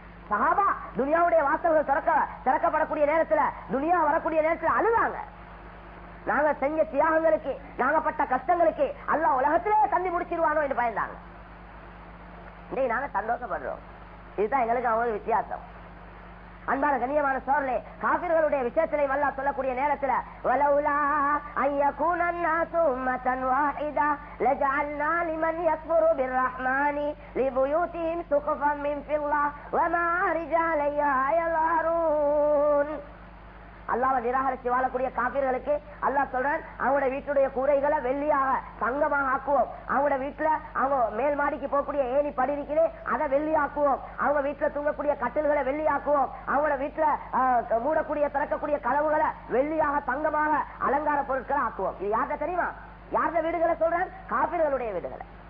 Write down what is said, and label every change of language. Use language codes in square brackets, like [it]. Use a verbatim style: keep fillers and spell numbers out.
[ta] சஹாபா துனியாவுடைய வாசல்கள் திறக்க திறக்கப்படக்கூடிய நேரத்துல, துனியா வரக்கூடிய நேரத்துல அழுதாங்க. நாங்க செஞ்ச தியாகங்களுக்கு, நாங்கப்பட்ட கஷ்டங்களுக்கு அல்லாஹ் உலகத்திலே தண்ணி முடிச்சிருவானோ என்று பயந்தாங்க. இன்னைக்கு நாங்க சந்தோஷப்படுறோம். இதுதான் எங்களுக்கு அவங்களுக்கு வித்தியாசம். அன்பான கண்ணியமான சோழர்களே, காபிர்களுடைய விஷயத்திலே அல்லாஹ் சொல்லக்கூடிய நேரத்துல [ar] வலவுலா ஐயகூன الناس امه واحده لجعلنا لمن يكفر بالرحمن لبيوتهم سقفا من فضه ومعارج عليها يظهرون. [ta] அல்லாஹ்வை நிராகரிச்சு வாழக்கூடிய காபிர்களுக்கு அல்லாஹ் சொல்றான் அவங்களோட வீட்டுடைய கூரைகளை வெள்ளியாக தங்கமாக ஆக்குவோம். அவங்களோட வீட்டுல அவங்க மேல் மாடிக்கு போகக்கூடிய ஏணி படிக்கிறே அதை வெள்ளியாக்குவோம். அவங்க வீட்டுல தூங்கக்கூடிய கட்டில்களை வெள்ளியாக்குவோம். அவங்களோட வீட்டுல மூடக்கூடிய திறக்கக்கூடிய கதவுகளை வெள்ளியாக தங்கமாக அலங்கார பொருட்களை ஆக்குவோம். இது யார்கிட்ட தெரியுமா? யார்கிட்ட வீடுகளை சொல்றான்? காபிர்களுடைய வீடுகளை.